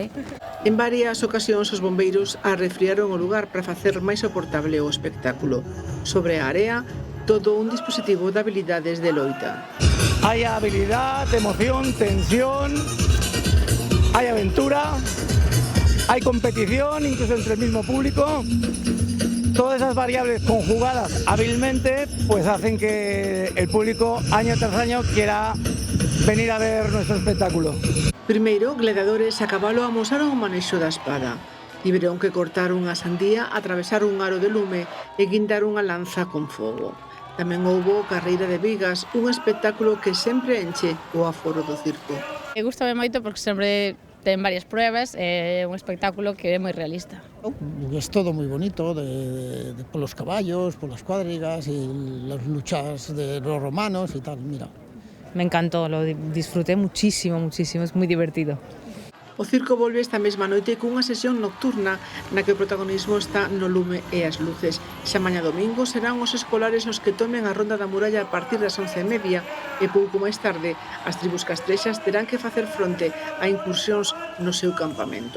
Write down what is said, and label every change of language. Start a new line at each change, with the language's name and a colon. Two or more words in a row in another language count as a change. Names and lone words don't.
Galician: En varias ocasións os bombeiros arrefriaron o lugar para facer máis soportable o espectáculo. Sobre a area, todo un dispositivo de habilidades de loita. Hai habilidade, emoción, tensión, hai aventura, hai competición, incluso
Spanish: entre el mismo público. Todas esas variables conjugadas hábilmente pues hacen que el público año tras año quiera venir a ver nuestro espectáculo.
Galician: Primeiro, gladiadores a cabalo amosaron o manexo da espada. Tiveron que cortar unha sandía, atravesar un aro de lume e guindar unha lanza con fogo. Tamén houbo carreira de vigas, un espectáculo que sempre enche o aforo do circo. Gústame moito porque sempre ten varias pruebas, é un espectáculo que é moi realista.
Spanish: Es todo muy bonito, por los caballos, por las cuadrigas y las luchas de los romanos y tal, mira. Me encantó, lo disfruté muchísimo, muchísimo, es muy divertido.
Galician: O circo volve esta mesma noite cunha sesión nocturna na que o protagonismo está no lume e as luces. Xa mañá domingo serán os escolares os que tomen a ronda da muralla a partir das 11:30 e pouco máis tarde as tribus castrexas terán que facer fronte a incursións no seu campamento.